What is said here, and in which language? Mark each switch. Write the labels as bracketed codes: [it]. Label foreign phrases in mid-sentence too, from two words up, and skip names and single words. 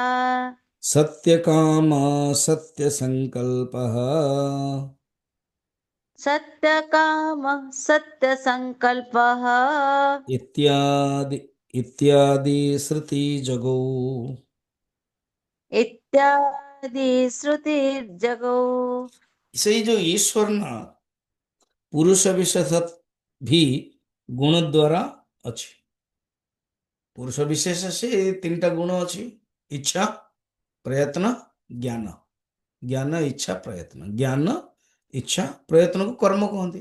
[sa] सत्यकामा सत्यसङ्कल्पः सत्यकामः सत्यसङ्कल्पः इत्यादि इत्यादि श्रुतिजगौ। इत्यादि श्रुतिर्जगौ। [or] ସେଇ ଯୋଉ ଈଶ୍ୱର ନା ପୁରୁଷ ବିଶେଷ ବି ଗୁଣ ଦ୍ୱାରା ଅଛି। ପୁରୁଷ ବିଶେଷ ସେ ତିନିଟା ଗୁଣ ଅଛି, ଇଚ୍ଛା, ପ୍ରୟତ୍ନ, ଜ୍ଞାନ। ଜ୍ଞାନ, ଇଚ୍ଛା, ପ୍ରୟତ୍ନ। ଜ୍ଞାନ, ଇଚ୍ଛା, ପ୍ରୟତ୍ନକୁ କର୍ମ କହନ୍ତି।